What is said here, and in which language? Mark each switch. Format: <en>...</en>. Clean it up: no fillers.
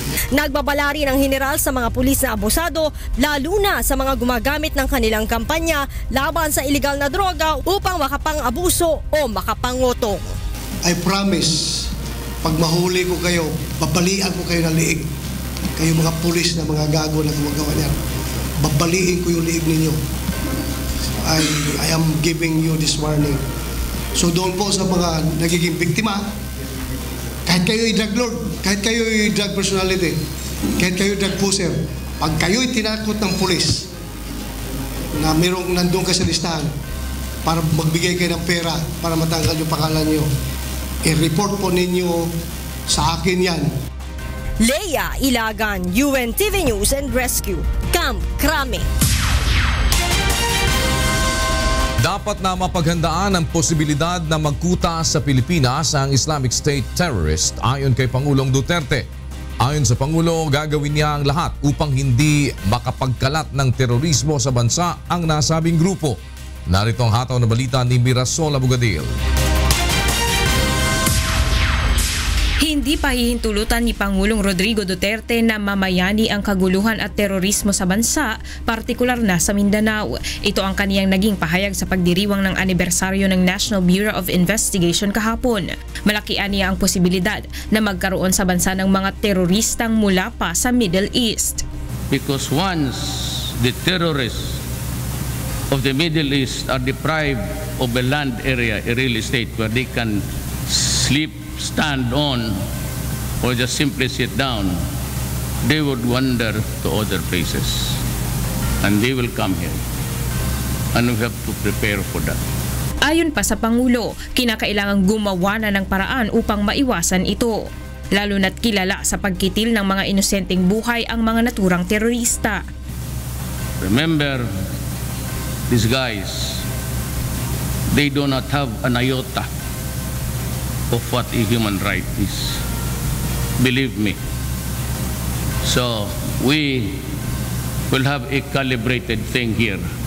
<tl>Nagbabala rin ang general sa mga pulis na abusado, lalo na sa mga gumagamit ng kanilang kampanya laban sa iligal na droga upang makapang-abuso o makapangotong.</tl> <en>I promise,</en> <tl>pag mahuli ko kayo, babalian ko kayo ng liig. Kayo mga pulis na mga gago na gumagawa niyan. Babaliin ko yung liig ninyo.</tl> <en>I am giving you this warning.</en> <tl>So doon po sa mga nagiging biktima, kahit kayo ay drug lord, kahit kayo ay drug personality, kahit kayo drug pusher, pag kayo ay tinakot ng pulis na mayroong nandun ka sa listahan para magbigay kayo ng pera para matanggal yung pangalan nyo, i-report po ninyo sa akin yan. Leia Ilagan, UNTV News and Rescue, Camp Crame. Dapat na mapaghandaan ang posibilidad na magkuta sa Pilipinas ang Islamic State terrorist ayon kay Pangulong Duterte. Ayon sa Pangulo, gagawin niya ang lahat upang hindi makapagkalat ng terorismo sa bansa ang nasabing grupo. Narito ang hataw na balita ni Mirasol Abugadil. Hindi pa hihintulutan ni Pangulong Rodrigo Duterte na mamayani ang kaguluhan at terorismo sa bansa, partikular na sa Mindanao. Ito ang kaniyang naging pahayag sa pagdiriwang ng anibersaryo ng National Bureau of Investigation kahapon. Malaki aniya ang posibilidad na magkaroon sa bansa ng mga teroristang mula pa sa Middle East.</tl> <en>Because once the terrorists of the Middle East are deprived of a land area, a real estate where they can sleep, stand on, or just simply sit down, they would wander to other places. And they will come here. And we have to prepare for that.</en> <tl>Ayon pa sa Pangulo, kinakailangang gumawa na ng paraan upang maiwasan ito. Lalo na't kilala sa pagkitil ng mga inosenteng buhay ang mga naturang terorista.</tl> <en>Remember, these guys, they do not have an iota of what a human right is. Believe me. So we will have a calibrated thing here.</en>